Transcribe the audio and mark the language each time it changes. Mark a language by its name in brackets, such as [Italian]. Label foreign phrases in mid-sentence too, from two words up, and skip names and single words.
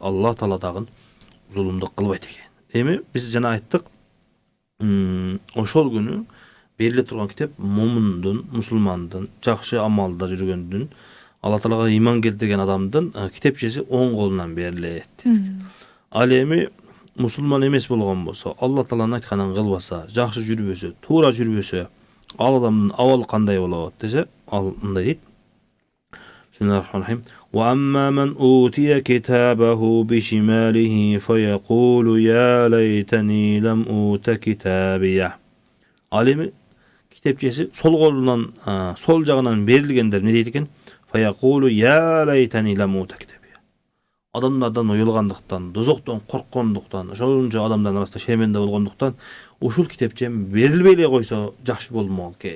[Kyrgyz] Алла Таала дагы зулумдук кылбайт экен. Эми биз жана айттык, ошол күнү бериле турган китеп момундун, мусулмандын, жакшы амалда жүргөндүн, Алла Таалага ыйман келтирген адамдын китепчеси оң колунан берилет. Ал эми мусулман эмес болгон болсо, Алла Тааланын айтканын кылбаса, жакшы жүрбөсө, туура жүрбөсө, ал адамдын абалы кандай болот десе, ал мындай дейт. [Arabic] بسم الله الرحمن الرحيم. وأما من أوتي كتابه بشماله فيقول يا ليتني لم أوت كتابيه. [Kyrgyz] Ал эми китепчеси сол колунан, сол жагынан берилгендер не дейт экен? [Arabic] فيقول يا ليتني لم أوت كتابيه. [Kyrgyz] Адамдардан уюлгандыктан, дозоктон корккондуктан, ошончо адамдардын арасында шерменде болгондуктан, ушул китепчем берилбей эле койсо жакшы болмок экен.